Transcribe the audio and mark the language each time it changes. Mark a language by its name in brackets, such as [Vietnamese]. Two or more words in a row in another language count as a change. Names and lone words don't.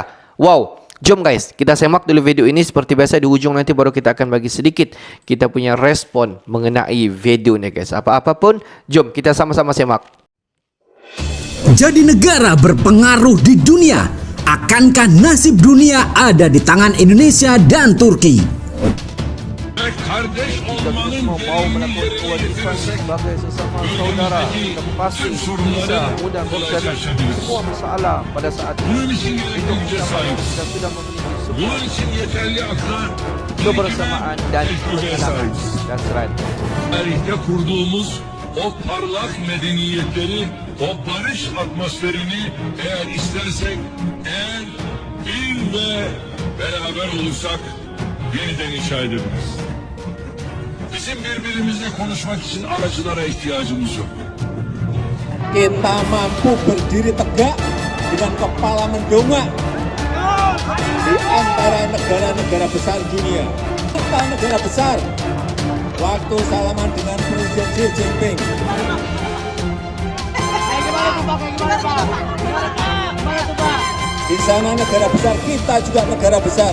[Malay] Wow, jom guys, kita semak dulu video ini. Seperti biasa di ujung nanti baru kita akan bagi sedikit kita punya respon mengenai video ini guys. Apa-apa pun, jom kita sama-sama semak. [Indonesian] Jadi negara berpengaruh di dunia, akankah nasib dunia ada di tangan Indonesia dan Turki? [Turkish] Kardeş olmanın [Indonesian] mau melakukan kewajiban sebagai sesama saudara, kita pasti bisa mudah menghadapi semua masalah pada saat ini. Itu kita sudah memiliki semua kebersamaan dan ketenangan dan serat. [Turkish] Tarihte kurduğumuz o parlak medeniyetleri, o barış atmosferini eğer istersek, eğer bir ve beraber olursak yeniden inşa edebiliriz. Bizim birbirimizle konuşmak için aracılara ihtiyacımız yok. [Indonesian] Kita mampu berdiri tegak dengan kepala mendongak di antara negara-negara besar dunia. Kita negara besar. Waktu salaman dengan Presiden Xi Jinping. Di sana negara besar, kita juga negara besar.